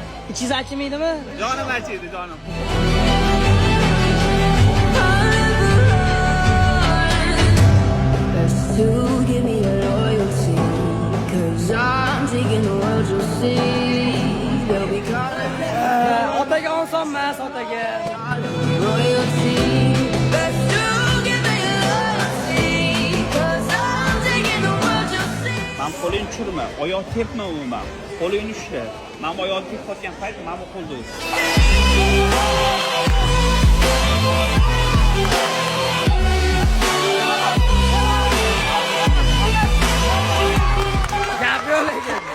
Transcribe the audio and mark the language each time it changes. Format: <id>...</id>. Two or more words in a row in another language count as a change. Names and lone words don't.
<uz>İçiniz açmaydimi? Jonim achiydi, jonim.</uz> <en>To give me your loyalty, 'cause I'm taking the world you'll see. They'll be calling me</en> <uz>Otaga oson emas, otaga.</uz> <en>royalty. Best to give me your loyalty, 'cause I'm taking the world you'll see.</en> <uz>Men qo'lingni tushirma, oyoq tepma umuman. Qo'lingni ushla. Men oyoq tepib qolgan payt men bu qo'lda o'z. Gap yo'q lekin.</uz>